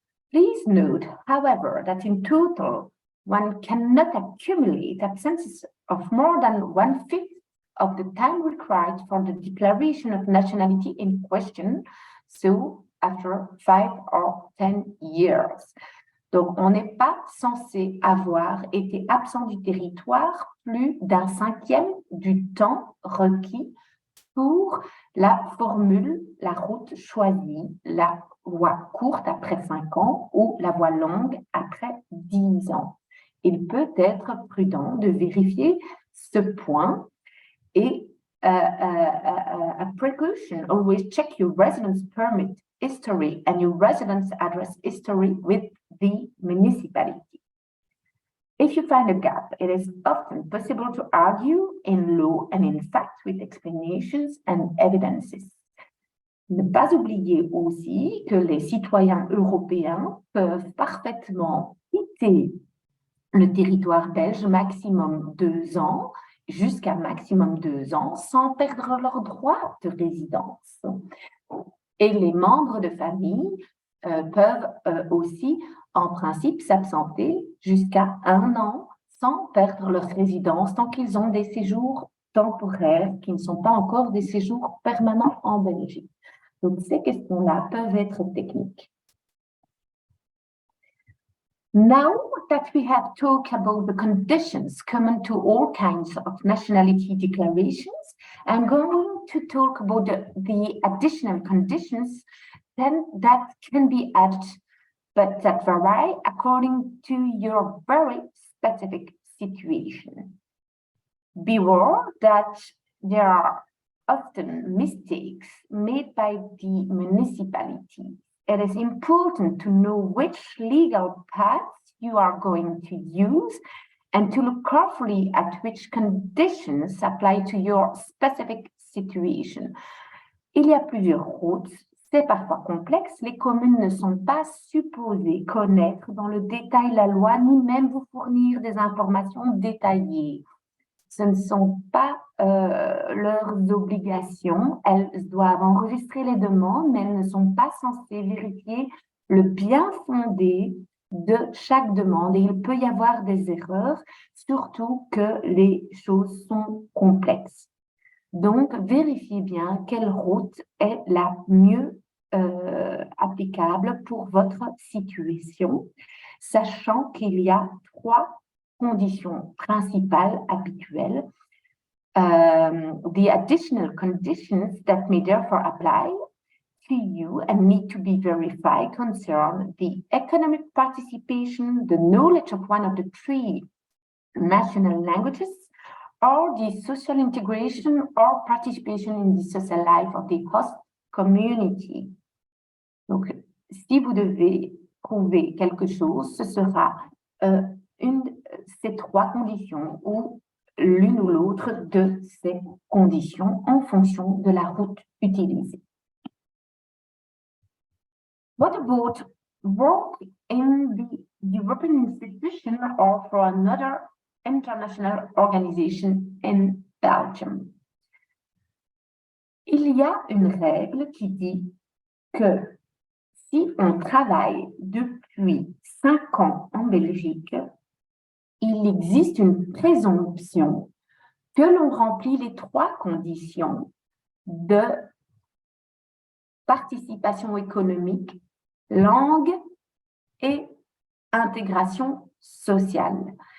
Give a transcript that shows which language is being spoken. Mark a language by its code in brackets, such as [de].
[en] Please note, however, that in total, one cannot accumulate absences of more than 1/5 of the time required for the declaration of nationality in question, so after 5 or 10 years. [fr] Donc, on n'est pas censé avoir été absent du territoire plus d'1/5 du temps requis pour la formule, la route choisie, la voie courte après 5 ans ou la voie longue après 10 ans. Il peut être prudent de vérifier ce point et [en] a precaution, always check your residence permit history and your residence address history with the municipality. If you find a gap, it is often possible to argue in law and in fact with explanations and evidences. [fr] Ne pas oublier aussi que les citoyens européens peuvent parfaitement quitter le territoire belge maximum 2 ans, jusqu'à maximum 2 ans, sans perdre leur droit de résidence. Et les membres de famille peuvent aussi, en principe, s'absenter jusqu'à 1 an sans perdre leur résidence tant qu'ils ont des séjours temporaires qui ne sont pas encore des séjours permanents en Belgique. Donc, ces questions-là peuvent être techniques. [en] Now that we have talked about the conditions common to all kinds of nationality declarations, I'm going to talk about the additional conditions then that can be added, but that vary according to your very specific situation. Beware that there are often mistakes made by the municipality. It is important to know which legal path you are going to use and to look carefully at which conditions apply to your specific situation. [fr] Il y a plusieurs routes, c'est parfois complexe, les communes ne sont pas supposées connaître dans le détail la loi ni même vous fournir des informations détaillées. Ce ne sont pas leurs obligations. Elles doivent enregistrer les demandes, mais elles ne sont pas censées vérifier le bien fondé de chaque demande. Et il peut y avoir des erreurs, surtout que les choses sont complexes. Donc, vérifiez bien quelle route est la mieux applicable pour votre situation, sachant qu'il y a 3 conditions principales habituelles. [en] The additional conditions that may therefore apply to you and need to be verified concern the economic participation, the knowledge of one of the 3 national languages, or the social integration or participation in the social life of the host community. [fr] Donc, si vous devez prouver quelque chose, ce sera ces 3 conditions ou l'une ou l'autre de ces conditions en fonction de la route utilisée. [en] What about work in the European institution or for another international organization in Belgium? [fr] Il y a une règle qui dit que si on travaille depuis 5 ans en Belgique, il existe une présomption que l'on remplit les 3 conditions de participation économique, langue et intégration sociale.